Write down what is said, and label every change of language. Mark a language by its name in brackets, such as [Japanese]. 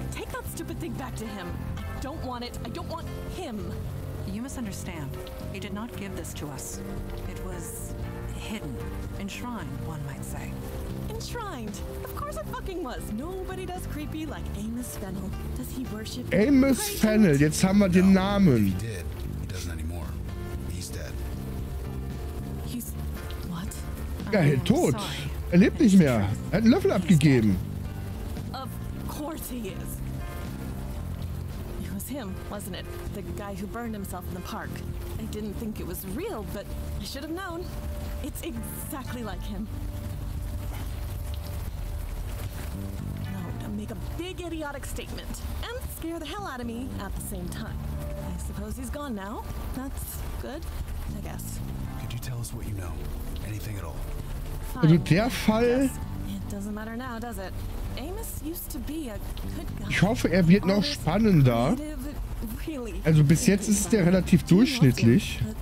[English] Take that stupid thing back to him. I don't want it. I don't want him. You misunderstand. He did not give this to us. It was hidden, enshrined, one might say. Enshrined. Of course it fucking was. Nobody does creepy like Amos Fennel. Does he worship? [German] Amos Fennel, jetzt haben wir den Namen. [English] He did. He doesn't anymore. He's dead. He's what? [German] Ja, tot. Er lebt nicht mehr. Er hat einen Löffel abgegeben. [English] Of course he is. It was him, wasn't it? The guy who burned himself in the park. I didn't think it was real, but I should have known. It's exactly like him. No, to make a big idiotic statement and scare the hell out of me at the same time. I suppose he's gone now. That's good, I guess. Could you tell us what you know? Anything at all? [German] Also der Fall. [English] It doesn't matter now, does it? Amos used to be a good guy. [German] Ich hoffe, er wird noch spannender. Also bis jetzt ist der relativ durchschnittlich.